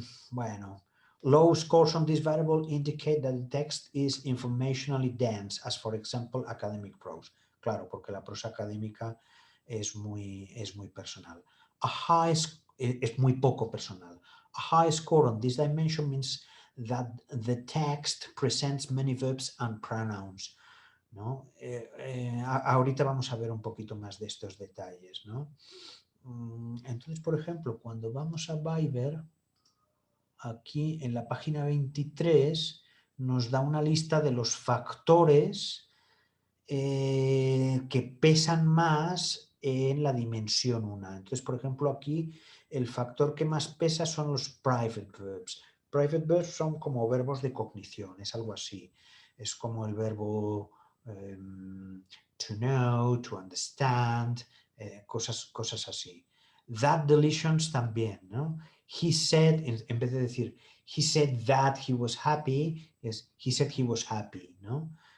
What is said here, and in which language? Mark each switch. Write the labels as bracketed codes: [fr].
[en] Bueno, low scores on this variable indicate that the text is informationally dense, as for example, academic prose. [es] Claro, porque la prosa académica es muy personal. Es muy poco personal. [en] A high score on this dimension means that the text presents many verbs and pronouns, [es] ¿no? Ahorita vamos a ver un poquito más de estos detalles, ¿no? Entonces, por ejemplo, cuando vamos a Viber, aquí en la página 23 nos da una lista de los factores que pesan más en la dimensión 1. Entonces, por ejemplo, aquí el factor que más pesa son los private verbs. Private verbs son como verbos de cognición, es algo así. Es como el verbo [en] to know, to understand, [es] cosas así. That deletions también, ¿no? [en] He said, [es] en vez de decir [en] he said that he was happy, [es] es [en] he said he was happy, [es] ¿no?